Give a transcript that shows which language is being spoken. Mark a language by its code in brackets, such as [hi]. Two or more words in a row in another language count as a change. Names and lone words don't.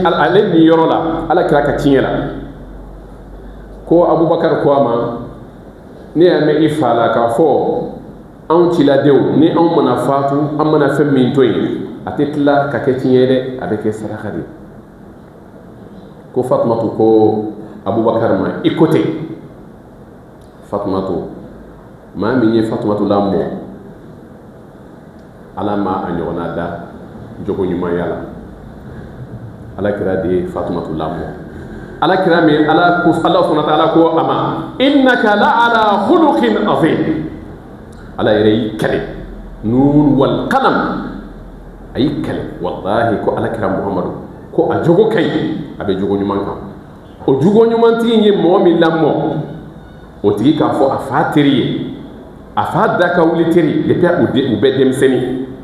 [bm] ale ni yɔrɔ la alakira ka tiɲɛ la ko Abubakar ko a ma ne y'a mɛn i fa la k'a fɔ anw ciladenw ni anw mana fatu an mana fɛn min to yen a tɛ tila ka kɛ tiɲɛ dɛ a bɛ kɛ saraka de ko Fatumatu ko Abubakar ma i ko ten Fatumatu maa min ye Fatumatu lamɔ ala ma a ɲɔgɔnna da jogo ɲumanya la alakira de ye Fatumatu lamɔ alakira min ala [ar] سبحانه وتعالى [bm] ko a ma [ar] إنك لعلى خلق عظيم [bm] ala yɛrɛ y'i kɛlɛ [ar] ن والقلم [bm] a y'i kɛlɛ wallahi ko alakira Muhamadu ko a jogo ka ɲi a bɛ jogo ɲuman kan o jogo ɲumantigi ye mɔgɔ min lamɔ o tigi k'a fɔ a fa teri ye a fa da ka wuli teri depuis u bɛ denmisɛnnin